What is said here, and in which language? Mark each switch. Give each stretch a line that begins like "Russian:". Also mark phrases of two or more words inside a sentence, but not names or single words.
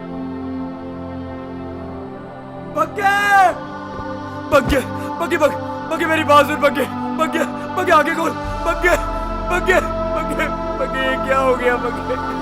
Hindi: बग्गे बग्गे बग्गे बग बग्गे मेरी बात सुन, बग्गे बग्गे बग्गे आगे खोल, बग्गे बग्गे बग्गे बग्गे ये क्या हो गया बग्गे?